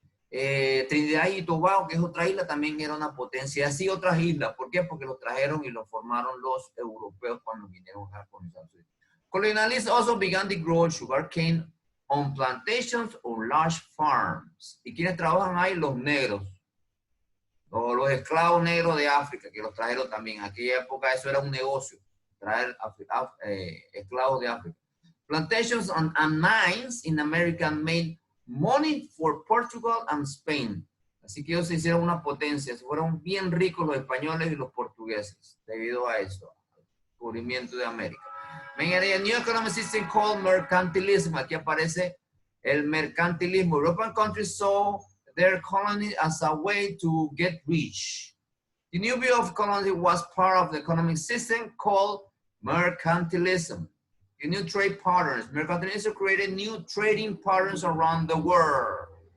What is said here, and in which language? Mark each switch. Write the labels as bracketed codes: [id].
[es] Trinidad y Tobago, que es otra isla, también era una potencia. Así otras islas. ¿Por qué? Porque los trajeron y los formaron los europeos cuando vinieron a colonizar. [en] Colonialists also began to grow sugarcane on plantations or large farms. [es] ¿Y quiénes trabajan ahí? Los negros. O los esclavos negros de África, que los trajeron también. En aquella época eso era un negocio, traer esclavos de África. [en] Plantations and mines in America made money for Portugal and Spain. [es] Así que ellos se hicieron una potencia, se fueron bien ricos los españoles y los portugueses debido a eso, al descubrimiento de América. [en] A new economic system called mercantilism. [es] Aquí aparece el mercantilismo. [en] European countries saw their colony as a way to get rich. The new view of colony was part of the economic system called mercantilism. The new trade patterns. Mercantilism created new trading patterns around the world.